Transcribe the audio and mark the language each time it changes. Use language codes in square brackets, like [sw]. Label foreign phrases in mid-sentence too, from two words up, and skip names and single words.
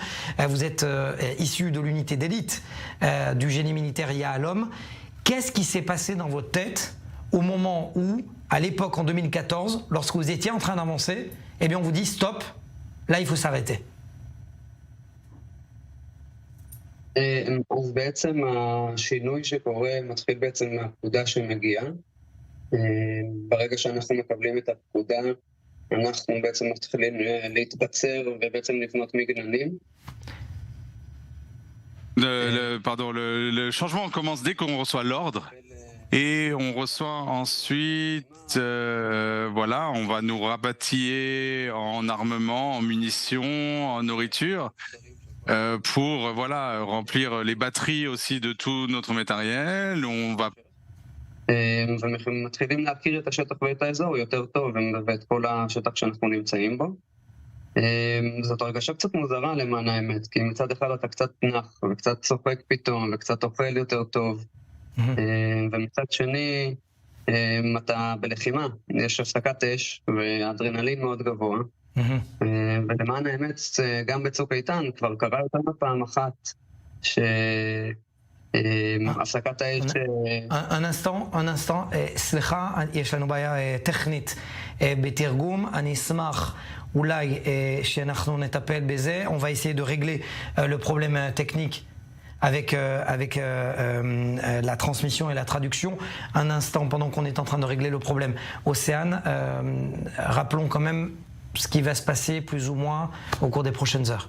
[fr] Vous êtes issu de l'unité d'élite du génie militaire Yahalom. Qu'est-ce qui s'est passé dans votre tête au moment où, à l'époque en 2014, lorsque vous étiez en train d'avancer, eh bien on vous dit stop, là il faut s'arrêter? [he] אז בעצם השינוי שקורה מתחיל בעצם מהפקודה שמגיעה. ברגע שאנחנו מקבלים את הפקודה, אנחנו בעצם מתחילים להתבצר ובעצם לבנות מגננים. [fr] Le changement commence dès qu'on reçoit l'ordre et on reçoit ensuite, voilà, on va nous rapatrier en armement, en munitions, en nourriture pour voilà remplir les batteries aussi de tout notre matériel. On va [he] ומתחילים להכיר את השטח ואת האזור יותר טוב ואת כל השטח שאנחנו נמצאים בו. זאת הרגשה קצת מוזרה למען האמת, כי מצד אחד אתה קצת נח וקצת צוחק פתאום וקצת אוכל יותר טוב, ומצד שני אתה בלחימה, יש הפסקת אש ואדרנלין מאוד גבוה, ולמען האמת גם בצוק איתן כבר קרה יותר מפעם אחת הפסקת האש... [fr] Un instant, [he] סליחה, יש לנו בעיה טכנית בתרגום, אני אשמח אולי שאנחנו נטפל בזה, [fr] on va essayer de régler le problème technique avec la transmission et la traduction. Un instant, pendant qu'on est en train de régler le problème. Océane, rappelons quand même ce qui va se passer plus ou moins au cours des prochaines heures.